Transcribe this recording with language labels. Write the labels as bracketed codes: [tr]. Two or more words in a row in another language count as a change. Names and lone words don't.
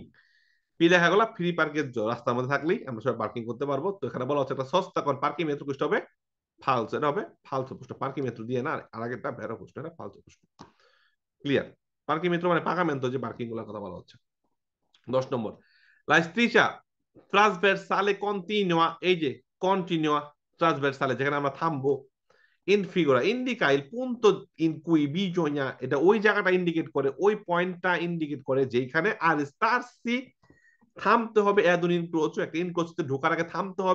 [bn] পি দেখা গেল ফ্রি পার্কের রাস্তার মধ্যে থাকলেই আমরা সবাই পার্কিং করতে পারবো। তো এখানে বলা হচ্ছে একটা সস্তা কর পার্কিং মেট্রো কুষ্ট হবে ফালস, এটা হবে ফালস প্রশ্ন। পার্কিং মেট্রো দিয়ে না, আর আগেরটা ভেড়া প্রশ্ন, এটা ফালস প্রশ্ন। ক্লিয়ার? পার্কিং মেট্রো মানে পাকামেন্ট, যে পার্কিং গুলোর কথা বলা হচ্ছে। 10 নম্বর, [it] la striscia trasversale continua, [bn] এই যে [it] continua trasversale, [bn] যেখানে আমরা থামবো, [it] in figura indica il punto in cui bisogna, [bn] এটা ওই জায়গাটা ইন্ডিকেট করে, ওই পয়েন্টটা ইন্ডিকেট করে যেখানে [it] arrestarsi [bn] থামতে হবে [it] ad un incrocio, [bn] একটা ইনক্রোচতে ঢোকার আগে থামতে হবে।